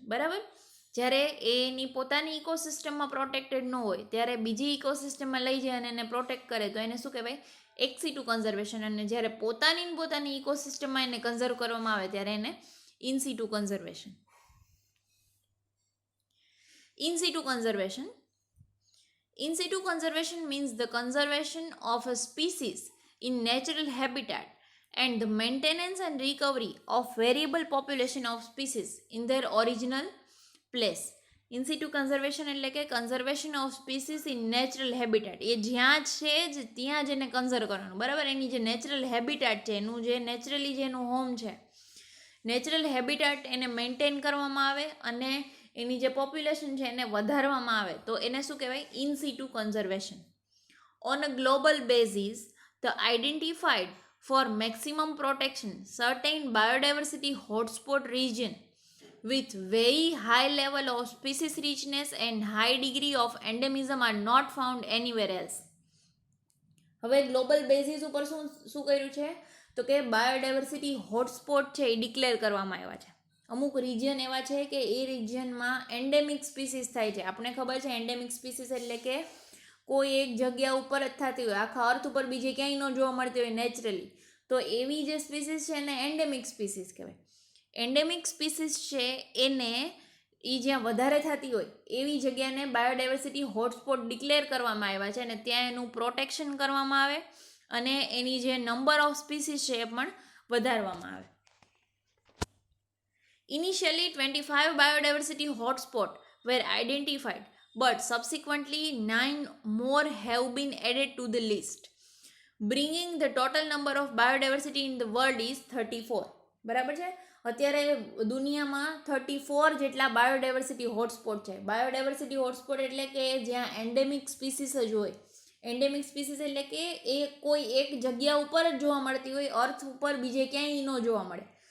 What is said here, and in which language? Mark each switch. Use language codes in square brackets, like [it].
[gu] બરાબર, જ્યારે એની પોતાની ઇકોસિસ્ટમમાં પ્રોટેક્ટેડ ન હોય ત્યારે બીજી ઇકોસિસ્ટમમાં લઈ જાય અને એને પ્રોટેક્ટ કરે તો એને શું કહેવાય? એક્સિટુ કન્ઝર્વેશન. અને જ્યારે પોતાની ઇકોસિસ્ટમમાં એને કન્ઝર્વ કરવામાં આવે ત્યારે એને in સિટુ conservation. In સિટુ conservation [en] In situ conservation means the conservation of a species in natural habitat and the maintenance and recovery of variable population of species in their original place. [gu] In સિટુ conservation એટલે કે conservation of species in natural habitat, એ જ્યાં છે જ ત્યાં જ એને conserve કરવાનું, બરાબર. એની જે નેચરલ હેબિટેટ છે, એનું જે નેચરલી જેનું હોમ છે, નેચરલ હેબિટેટ એને મેન્ટેન કરવામાં આવે અને એની જે પોપ્યુલેશન છે એને વધારવામાં આવે, તો એને શું કહેવાય? In સિટુ conservation. [en] On a global basis the identified for maximum protection certain biodiversity hotspot region with very high level of species richness and high degree of endemism are not found anywhere else. [gu] હવે global basis ઉપર શું કર્યું છે? તો કે biodiversity hotspot છે એ declare કરવામાં આવ્યા છે. અમુક રિજિયન એવા છે કે એ રિજિયનમાં એન્ડેમિક સ્પીસીસ થાય છે. આપણે ખબર છે એન્ડેમિક સ્પીસીસ એટલે કે કોઈ એક જગ્યા ઉપર જ થતી હોય, આખા અર્થ ઉપર બીજે ક્યાંય ન જોવા મળતી હોય નેચરલી, તો એવી જે સ્પીસીસ છે એને એન્ડેમિક સ્પીસીસ કહેવાય. એન્ડેમિક સ્પીસીસ છે એને એ જ્યાં વધારે થતી હોય એવી જગ્યાને બાયોડાયવર્સિટી હોટસ્પોટ ડિક્લેર કરવામાં આવ્યા છે અને ત્યાં એનું પ્રોટેક્શન કરવામાં આવે અને એની જે નંબર ઓફ સ્પીસીસ છે એ પણ વધારવામાં આવે. [en] Initially 25 biodiversity hotspots were identified, but subsequently 9 more have been added to the list, bringing the total number of biodiversity in the world is 34. [gu] બરાબર છે? અત્યારે દુનિયામાં 34 જેટલા બાયોડાયવર્સિટી હોટસ્પોટ છે. બાયોડાયવર્સિટી હોટસ્પોટ એટલે કે જ્યાં એન્ડેમિક સ્પીસીસ જ હોય. એન્ડેમિક સ્પીસીસ એટલે કે એ કોઈ એક જગ્યા ઉપર જ જોવા મળતી હોય, અર્થ ઉપર બીજે ક્યાંય ન જોવા મળે.